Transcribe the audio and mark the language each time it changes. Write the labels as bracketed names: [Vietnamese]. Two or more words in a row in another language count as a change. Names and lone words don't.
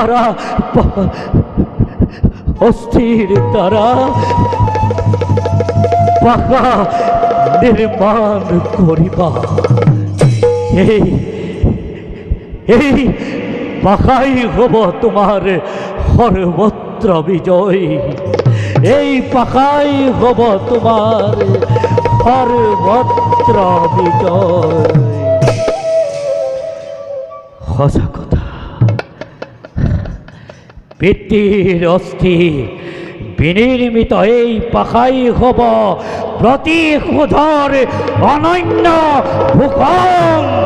[Assamese] তারা পাকা নির্মাণ করিবা এই পাখাই হব তোমার সর্বত্র বিজয় এই পাখাই হব তোমার সর্বত্র বিজয় সঁচা কথা পিতৃৰ অস্থি বিনিৰ্মিত এই পাখাই হব প্ৰতিশোধৰ অনন্য ভূষণ